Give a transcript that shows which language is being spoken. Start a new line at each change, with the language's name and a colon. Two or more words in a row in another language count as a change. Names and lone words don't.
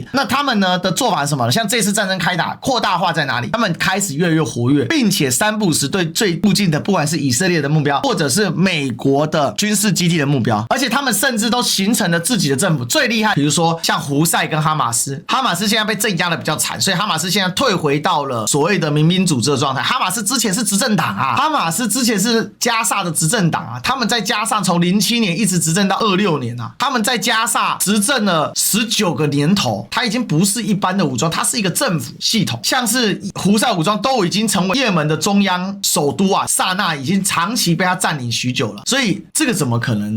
Chinese: 那他們呢的做法是什麼呢？像這次戰爭開打擴大化在哪裡？他們開始越來越活躍，並且三不時對最附近的，不管是以色列的目標，或者是美國的軍事基地的目標，而且他們甚至都形成了自己的政府。最厲害，比如說像胡塞跟哈馬斯，哈馬斯現在被鎮壓的比較慘，所以哈馬斯现在退回到了所謂的民兵組織的狀態。哈馬斯之前是執政黨啊，哈馬斯之前是加薩的執政黨啊，他們在加薩從07年一直執政到26年啊，他們在加薩執政了19個年頭，他已經不是一般的武裝，他是一個政府系統。像是胡塞武裝都已經成為也門的中央首都啊，薩那已經長期被他佔領許久了，所以這個怎麼可能？